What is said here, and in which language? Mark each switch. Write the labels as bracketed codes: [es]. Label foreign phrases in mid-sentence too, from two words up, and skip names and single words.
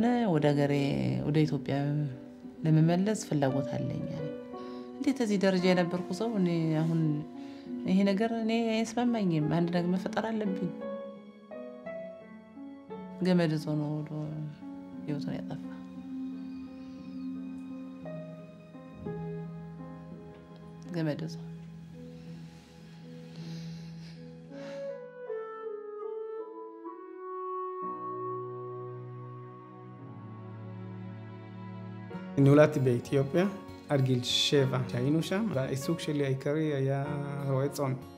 [am] ወደ ሀገሬ ወደ ኢትዮጵያ ለመመለስ ፍላጎት አለኝ። እንዴት እዚህ ደረጃ የነበርኩ ሰው እኔ አሁን ይሄ ነገር እኔ አይስማማኝም። አንድ ነገር መፈጠር አለብኝ። ገመድ ዞኖ ህይወቱን ያጠፋ ገመድ ዞ [he] נולדתי באתיופיה. עד גיל 7 שהיינו שם, והעיסוק שלי העיקרי היה רועה צאן.